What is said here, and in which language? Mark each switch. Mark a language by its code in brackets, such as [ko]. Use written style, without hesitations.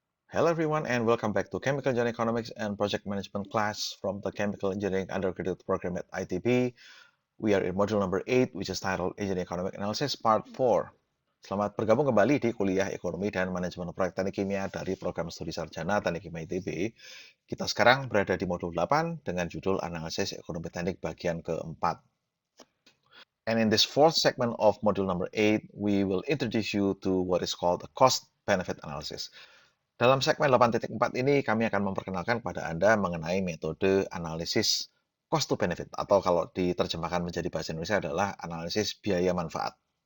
[en] Hello everyone and welcome back to Chemical Engineering Economics and Project Management class from the Chemical Engineering Undergraduate Program at ITB. We are in module number 8 which is titled Engineering Economic Analysis Part 4. [id] Selamat bergabung kembali di kuliah Ekonomi dan Manajemen Proyek Teknik Kimia dari Program Studi Sarjana Teknik Kimia ITB. Kita sekarang berada di modul 8 dengan judul Analisis Ekonomi Teknik bagian keempat. [en] And in this fourth segment of module number 8, we will introduce you to what is called the cost-benefit analysis. [id] Dalam segmen 8.4 ini, kami akan memperkenalkan kepada Anda mengenai metode analisis cost to benefit, atau kalau diterjemahkan menjadi bahasa Indonesia adalah analisis biaya manfaat.